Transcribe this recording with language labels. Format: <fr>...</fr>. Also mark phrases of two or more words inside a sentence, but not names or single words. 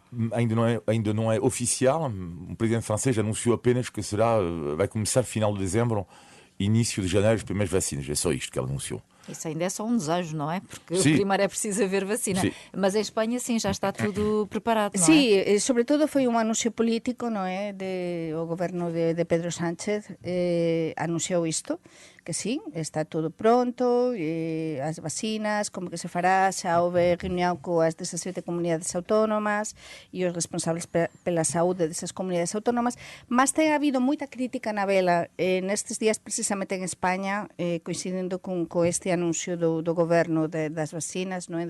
<pt>Ainda não é oficial. O presidente francês anunciou apenas que vai começar final de dezembro, início de janeiro, as primeiras vacinas. É só isto que ele anunciou. Isso ainda é só um desejo, não é? Porque Sim. primeiro é preciso haver vacina. Sim. Mas em Espanha, sim, já está tudo preparado, não é?</pt> <gl>Sí, sobretudo foi un anuncio político, non é? O goberno de Pedro Sánchez anunciou isto, que sí, está todo pronto, as vacinas, como que se fará, xa houve reunión coas 17 comunidades autónomas e os responsables pela saúde desas comunidades autónomas, mas ten habido moita crítica na vela nestes días, precisamente en España, coincidindo con este anuncio do goberno das vacinas, non é?</gl>